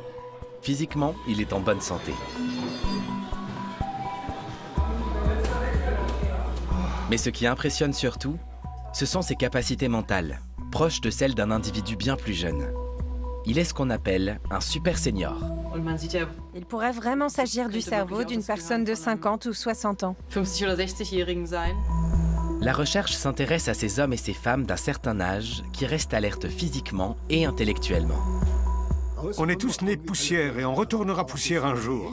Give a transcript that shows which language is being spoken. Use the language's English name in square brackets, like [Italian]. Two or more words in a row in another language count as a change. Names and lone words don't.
[French] Physiquement, il est en bonne santé. Mais ce qui impressionne surtout, ce sont ses capacités mentales, proches de celles d'un individu bien plus jeune. Il est ce qu'on appelle un super senior. Il pourrait vraiment s'agir du cerveau d'une personne de 50 ou 60 ans. [German] 50 oder 60-Jährigen sein. [French] La recherche s'intéresse à ces hommes et ces femmes d'un certain âge qui restent alertes physiquement et intellectuellement. On est tous nés poussière et on retournera poussière un jour.